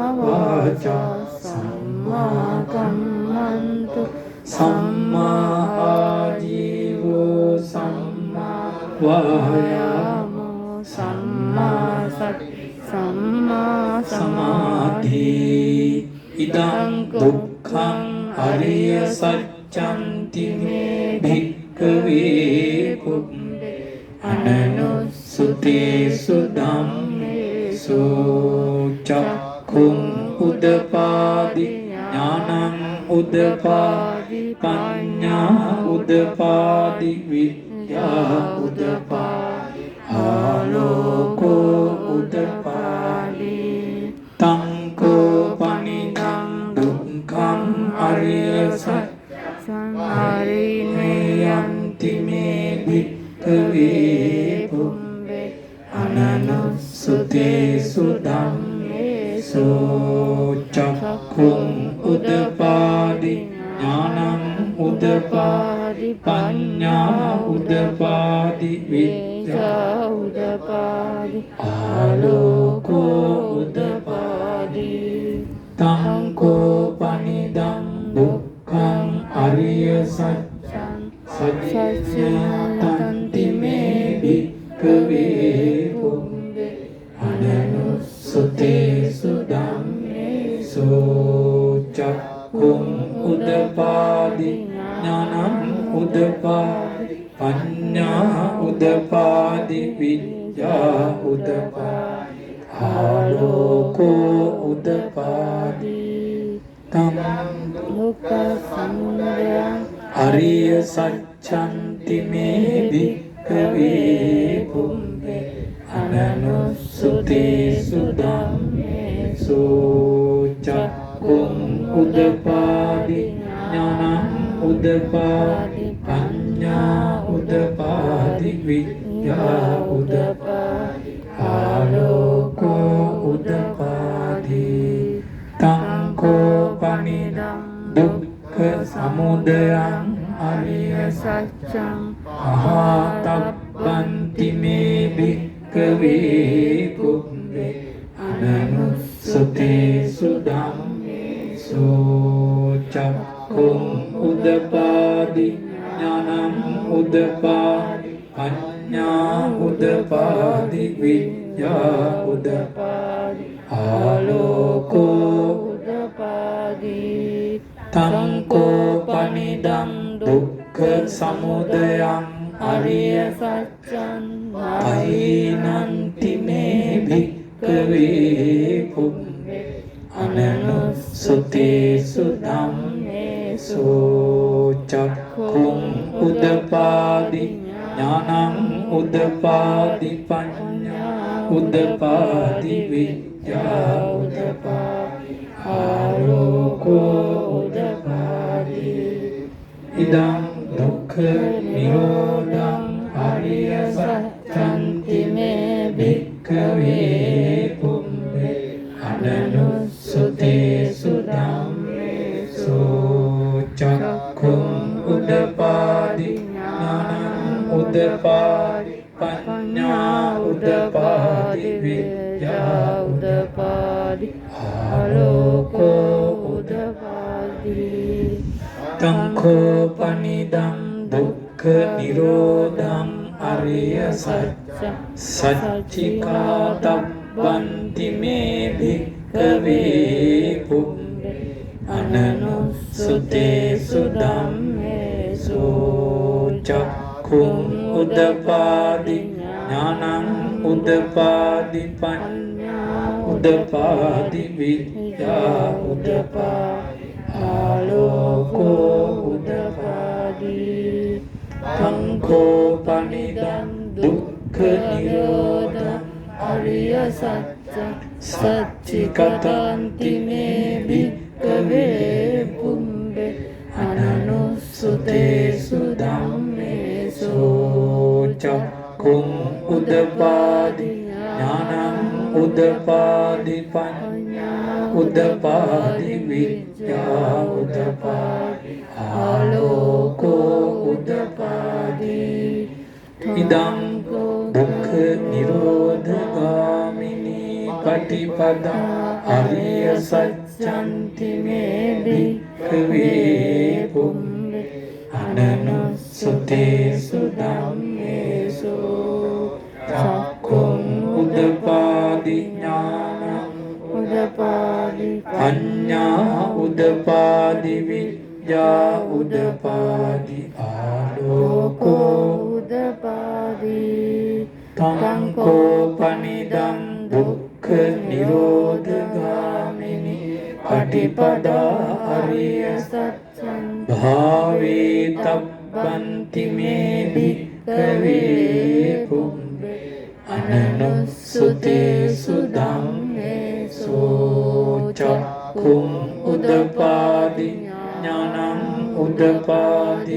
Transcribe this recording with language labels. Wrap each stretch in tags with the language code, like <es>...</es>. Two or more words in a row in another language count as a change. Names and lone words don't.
<pi>වාචා සම්මා කම්මන්තෝ සම්මා ආජීවෝ සම්මා වායාමෝ සම්මා සති සම්මා සමාධි ඉදං දුක්ඛං අරිය සත්‍යන්ති මේ භික්ඛවේ පුබ්බේ අනනුසුතේසු ධම්මේසු චක්ඛුං උදපාදි ඥානං උදපාදි පඤ්ඤා උදපාදි විද්‍යා උදපාදි ආලෝකෝ උදපාදි තං කෝ පනිදං දුක්ඛං අරිය සත්‍යං අරිණයන්ති මේ භික්ඛවේ පුම්බේ අනනුස්සුතේසු ධම්මේසු චක්ඛුං උදපාදි ඥානං උදපාදි පඤ්ඤා උදපාදි විද්‍යා උදපාදි ආලෝකෝ උදපාදි තං කෝ පනිදං දුක්ඛං අරිය සත්‍යං සච්චිඥාතන්ති මේ භික්ඛවේ පුම්බේ අනනුස්සුතේසු ධම්මේසු චක්ඛුං උදපාදි ඥානං උදපාදි පඤ්ඤා උදපාදි විද්‍යා උදපාදි ආලෝකෝ උදපාදි තං දුක්ඛ සමුදයං අරිය සත්‍යන්ති මේ භික්ඛවේ පුම්බේ අනනුස්සුතේසු ධම්මේසු චක්ඛුං උදපාදි ඥානං උදපාදි පඤ්ඤා උදපාදි විද්‍යා උදපාදි ආලෝකෝ උදපාදි තං කෝ පනිදං දුක්ඛ සමුදයං අරිය සත්‍යං අහතබ්බන්ති මේ භික්ඛවේ පුම්බේ අනනුස්සුතේසු ධම්මේසු චක්ඛුං උදපාදි ඥානං උදපාදි පඤ්ඤා උදපාදි විද්‍යා උදපාදි ආලෝකෝ උදපාදි තං කෝ පනිදං දුක්ඛ සමුදයං අරිය සත්‍යං පයිනන්ති මේ භික්ඛවේ පුම්බේ අනනුස්සුතේසු ධම්මේසු චක්ඛුං උදපාදි ඥානං උදපාදි පඤ්ඤා උදපාදි විද්‍යා උදපාදි ආලෝකෝ උදපාදි ඉදං දුක්ඛ නිරෝධං අරිය සත්‍යන්ති මේ භික්ඛවේ පුම්බේ අනනුස්සුතේසු ධම්මේසු චක්ඛුං උදපාදි ඥානං උදපාදි පඤ්ඤා උදපාදි විද්‍යා උදපාදි ආලෝකෝ උදපාදි තං කෝ පනිදං දුක්ඛ නිරෝධං අරිය සච්චිකාතබ්බන්ති මේ භික්ඛවේ පුම්බේ අනනුස්සුතේසු ධම්මේසු චක්ඛුං උදපාදි ඥානං උදපාදි පඤ්ඤා උදපාදි විද්‍යා උදපාදි ආලෝකෝ උදපාදි තං කෝ පනිදං දුක්ඛ නිරෝධං අරිය සච්චිකතන්ති මේ භික්ඛවේ පුම්බේ අනනුස්සුතේසු ධම්මේසු චක්ඛුං උදපාදි ඥානං උදපාදි පඤ්ඤා උදපාදි විද්‍යා උදපාදි ආලෝකෝ උදපාදි ඉදං දුක්ඛ නිරෝධගාමිනී පටිපදා අරිය සත්‍යන්ති මේ භික්ඛවේ පුම්බේ අනනුස්සුතේසු ධම්මේසු චක්ඛුං උදපාදි ඥානං උදපාදි පඤ්ඤා උදපාදි විද්‍යා උදපාදි ආලෝකෝ උදපාදි තං කෝ පනිදං දුක්ඛ නිරෝධගාමිනී Patipada Arya Satchan Bhave Tabbanti Me Bhikkhave Pumbe Ananussute Sudamme So Chakkum Udapadi Jnanam Udapadi</pi>